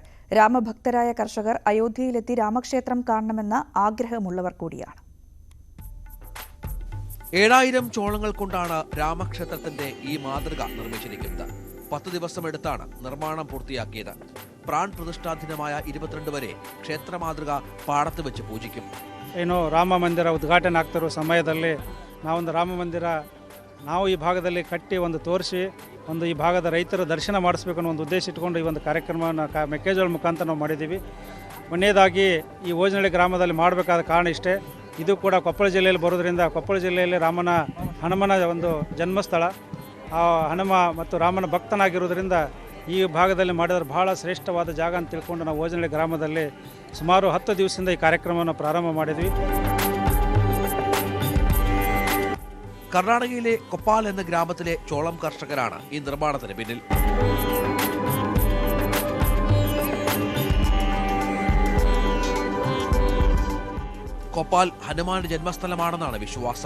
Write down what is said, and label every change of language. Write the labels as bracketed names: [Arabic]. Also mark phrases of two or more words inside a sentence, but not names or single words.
[Malayalam] രാമഭക്തരായ കർഷകർ അയോധ്യയിലെത്തി രാമക്ഷേത്രം കാണണമെന്ന ആഗ്രഹമുള്ളവർ കൂടിയാണ്. 7000 ചോളങ്ങൾ കൊണ്ടാണ് രാമക്ഷേത്രത്തിന്റെ ഈ മാതൃക നിർമ്മിച്ചിരിക്കുന്നത്. 10 ദിവസമെടുത്താണ് നിർമ്മാണം പൂർത്തിയാക്കിയത്. പ്രാൺ പ്രതിഷ്ഠാദിനമായ 22 വരെ ക്ഷേത്ര മാതൃക ಪಾಡತ್ತು വെച്ച് പൂജിക്കും. [Kannada] ರಾಮ ಮಂದಿರ ಉದ್ಘಾಟನೆ ಆಗ್ತಿರೋ ಸಮಯದಲ್ಲಿ ನಾವೊಂದು ರಾಮ ಮಂದಿರ ನಾವು ಈ ಭಾಗದಲ್ಲಿ ಕಟ್ಟಿ ಒಂದು ತೋರಿಸಿ ಒಂದು ಈ ಭಾಗದ ರೈತರ ದರ್ಶನ ಮಾಡಿಸ್ಬೇಕು ಅನ್ನೋ ಒಂದು ಉದ್ದೇಶ ಇಟ್ಕೊಂಡು ಈ ಒಂದು ಕಾರ್ಯಕ್ರಮವನ್ನು ಮೆಕ್ಕೆಜೋಳ ಮುಖಾಂತರ ನಾವು ಮಾಡಿದ್ದೀವಿ. ಮೊನ್ನೇದಾಗಿ ಈ ಓಜನಹಳ್ಳಿ ಗ್ರಾಮದಲ್ಲಿ ಮಾಡಬೇಕಾದ ಕಾರಣ ಇಷ್ಟೇ. ಇದು ಕೂಡ ಕೊಪ್ಪಳ ಜಿಲ್ಲೆಯಲ್ಲಿ ಬರೋದ್ರಿಂದ ಕೊಪ್ಪಳ ಜಿಲ್ಲೆಯಲ್ಲಿ ಹನುಮನ ಒಂದು ಜನ್ಮಸ್ಥಳ. ಆ ಹನುಮ ಮತ್ತು ರಾಮನ ಭಕ್ತನಾಗಿರೋದ್ರಿಂದ ಈ ಭಾಗದಲ್ಲಿ ಮಾಡಿದ್ರೆ ಬಹಳ ಶ್ರೇಷ್ಠವಾದ ಜಾಗ ಅಂತ ತಿಳ್ಕೊಂಡು ನಾವು ಓಜನಹಳ್ಳಿ ಗ್ರಾಮದಲ್ಲಿ ಸುಮಾರು 10 ದಿವಸದಿಂದ ಈ ಕಾರ್ಯಕ್ರಮವನ್ನು ಪ್ರಾರಂಭ ಮಾಡಿದ್ವಿ. [Malayalam] കർണാടകയിലെ കൊപ്പാൽ എന്ന ഗ്രാമത്തിലെ ചോളം കർഷകരാണ് ഈ നിർമ്മാണത്തിന് പിന്നിൽ. കൊപ്പാൽ ഹനുമാന്റെ ജന്മസ്ഥലമാണെന്നാണ് വിശ്വാസം.